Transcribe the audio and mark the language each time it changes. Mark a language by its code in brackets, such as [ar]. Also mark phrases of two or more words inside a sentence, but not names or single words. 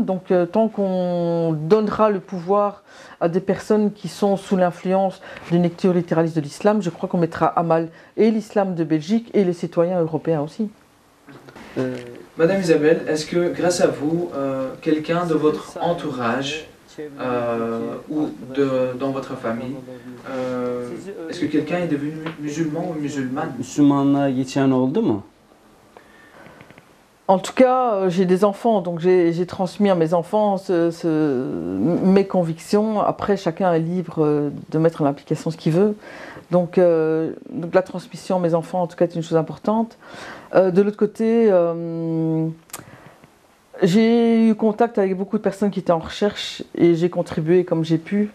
[fr] Donc tant qu'on donnera le pouvoir à des personnes qui sont sous l'influence d'une lecture littéraliste de l'islam, je crois qu'on mettra à mal et l'islam de Belgique et les citoyens européens aussi. Madame Isabelle, est-ce que grâce à vous, quelqu'un de votre entourage ou dans votre famille, est-ce que quelqu'un est devenu musulman ou musulmane? [tr] Müslümanlığa geçen oldu mu? [fr] En tout cas, j'ai des enfants, donc j'ai transmis à mes enfants mes convictions. Après, chacun est libre de mettre en application ce qu'il veut. Donc la transmission à mes enfants, en tout cas, est une chose importante. De l'autre côté, j'ai eu contact avec beaucoup de personnes qui étaient en recherche et j'ai contribué comme j'ai pu.